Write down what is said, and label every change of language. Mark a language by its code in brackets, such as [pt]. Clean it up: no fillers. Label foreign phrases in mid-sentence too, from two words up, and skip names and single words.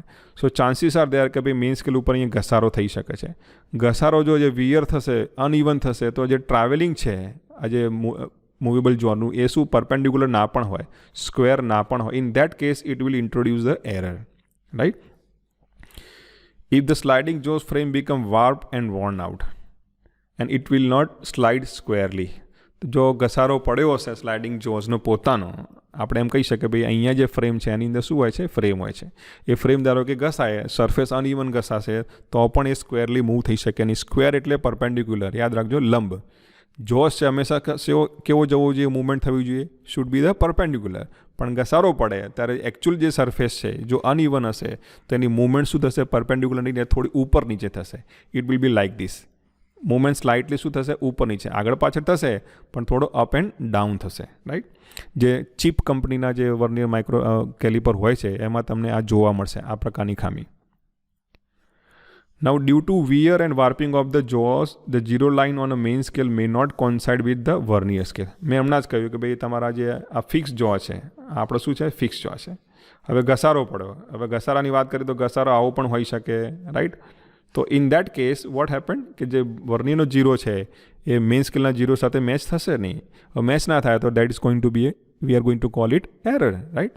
[en] so chances are there [gu] કે ભાઈ [en] main scale [gu] ઉપર અહીંયા ઘસારો થઈ શકે છે. ઘસારો જો જે વિયર થશે, અનઇવન થશે, તો જે ટ્રાવેલિંગ છે આ જે મૂવેબલ જોનું એ શું પરપેન્ડિક્યુલર ના પણ હોય, સ્ક્વેર ના પણ હોય. [en] in that case it will introduce the error, right. If the sliding jaws frame become warped and worn out and it will not slide squarely. [gu] જો ઘસારો પડ્યો હશે સ્લાઇડિંગ જોઝનો પોતાનો, આપણે એમ કહી શકીએ ભાઈ અહીંયા જે ફ્રેમ છે એની અંદર શું હોય છે, ફ્રેમ હોય છે. એ ફ્રેમ ધારો કે ઘસાય, સરફેસ અનઇવન ઘસાશે તો પણ એ સ્ક્વેરલી મૂવ થઈ શકે નહીં. સ્ક્વેર એટલે પરપેન્ડિક્યુલર, યાદ રાખજો, લંબ. જોઝ છે હંમેશા કેવો જવો જોઈએ, મૂવમેન્ટ થવી જોઈએ, [en] should be the perpendicular. [gu] પણ ઘસારો પડે ત્યારે એકચ્યુઅલ જે સરફેસ છે જો અનઇવન હશે તો એની મૂવમેન્ટ શું થશે, પરપેન્ડિક્યુલર નહીં, થોડી ઉપર નીચે થશે. [en] it will be like this. [gu] મૂવમેન્ટ સ્લાઇટલી શું થશે, ઉપર નીચે, આગળ પાછળ થશે પણ થોડો [en] up and down [gu] થશે, રાઈટ. જે ચીપ કંપનીના જે [en] vernier micro caliper [gu] હોય છે એમાં તમને આ જોવા મળશે, આ પ્રકારની ખામી. [en] Now, due to wear and warping of the jaws, the zero line on a main scale may not coincide with the vernier scale. [gu] મેં હમણાં જ કહ્યું કે ભાઈ તમારા જે આ ફિક્સ જો છે, આપણો શું છે, ફિક્સ જો છે. હવે ઘસારો પડ્યો, હવે ઘસારાની વાત કરીએ તો ઘસારો આવો પણ હોઈ શકે, રાઈટ. તો [en] in that case what happen [gu] કે જે વર્નિયરનો જીરો છે એ મેઇન સ્કેલના જીરો સાથે મેચ થશે નહીં. મેચ ના થાય તો [en] that is going to be we are going to call it error, right.